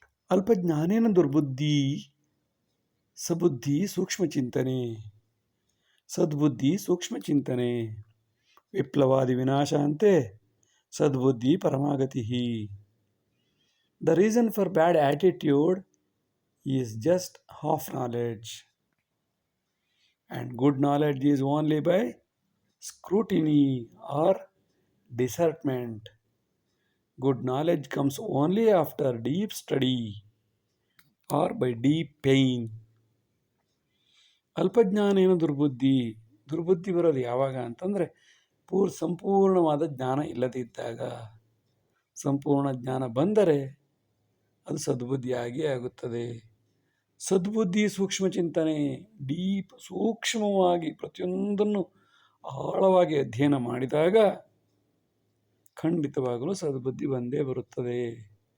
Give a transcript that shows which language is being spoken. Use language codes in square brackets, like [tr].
[sa] ಅಲ್ಪಜ್ಞಾನೇನ ದುರ್ಬುದ್ಧಿ, ಸಬುದ್ಧಿ ಸೂಕ್ಷ್ಮ ಚಿಂತನೆ, ಸದ್ಬುದ್ಧಿ ಸೂಕ್ಷ್ಮ ಚಿಂತನೆ, ವಿಪ್ಲವಾದಿ ವಿನಾಶ ಅಂತೆ ಸದ್ಬುದ್ಧಿ ಪರಮಾಗತಿ. [en] The reason for bad attitude is just half knowledge, and good knowledge is only by scrutiny or discernment. Good knowledge comes only after deep study or by deep pain. [sa] ಅಲ್ಪಜ್ಞಾನೇನ ದುರ್ಬುದ್ಧಿ, [kn] ದುರ್ಬುದ್ಧಿ ಬರೋದು ಯಾವಾಗ ಅಂತಂದರೆ ಸಂಪೂರ್ಣವಾದ ಜ್ಞಾನ ಇಲ್ಲದಿದ್ದಾಗ. ಸಂಪೂರ್ಣ ಜ್ಞಾನ ಬಂದರೆ ಅದು ಸದ್ಬುದ್ಧಿಯಾಗಿ ಆಗುತ್ತದೆ. [sa] ಸದ್ಬುದ್ಧಿ ಸೂಕ್ಷ್ಮ ಚಿಂತನೆ, [kn] ಡೀಪ್ ಸೂಕ್ಷ್ಮವಾಗಿ ಪ್ರತಿಯೊಂದನ್ನು ಆಳವಾಗಿ ಅಧ್ಯಯನ ಮಾಡಿದಾಗ ಖಂಡಿತವಾಗಲೂ ಸದ್ಬುದ್ಧಿ ಬಂದೇ ಬರುತ್ತದೆ.